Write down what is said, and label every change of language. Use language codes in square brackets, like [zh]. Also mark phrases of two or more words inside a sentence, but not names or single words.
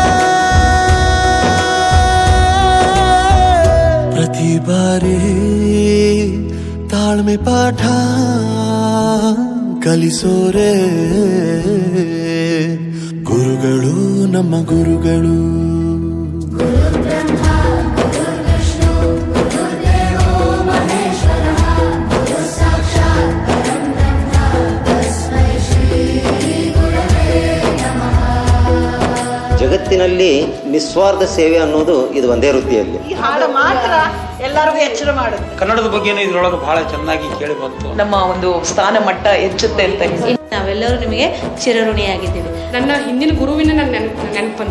[kn] ಪ್ರತಿ ಬಾರಿ ತಾಳ್ಮೆ ಪಾಠ ಕಲಿಸೋರೆ ಗುರುಗಳು ನಮ್ಮ ಗುರುಗಳು. [sa] ಗುರು ಬ್ರಹ್ಮ ಗುರು ವಿಷ್ಣು ಗುರುದೇವೋ ಮಹೇಶ್ವರಃ ಗುರು ಸಾಕ್ಷಾತ್ ಪರಂ ಬ್ರಹ್ಮ ತಸ್ಮೈ ಶ್ರೀ ಗುರವೇ ನಮಃ. [kn] ಜಗತ್ತಿನಲ್ಲಿ ನಿಸ್ವಾರ್ಥ ಸೇವೆ ಅನ್ನೋದು ಇದು ಒಂದೇ ವೃತ್ತಿಯಲ್ಲಿ. ಈ ಹಾಡು ಮಾತ್ರ ಎಲ್ಲರಿಗೂ ಎಚ್ಚರ ಮಾಡುತ್ತೆ. ಕನ್ನಡದ ಬಗ್ಗೆನೂ ಇದ್ರೊಳಗೆ ಬಹಳ ಚೆನ್ನಾಗಿ ಕೇಳಿ ಬಂತು. ನಮ್ಮ ಒಂದು ಸ್ಥಾನ ಮಟ್ಟ ಹೆಚ್ಚುತ್ತೆ ಅಂತ ನಾವೆಲ್ಲರೂ ನಿಮಗೆ ಚಿರಋಣಿಯಾಗಿದ್ದೀವಿ. ನನ್ನ ಹಿಂದಿನ ಗುರುವಿನ ನನ್ನ ನೆನಪಂತ.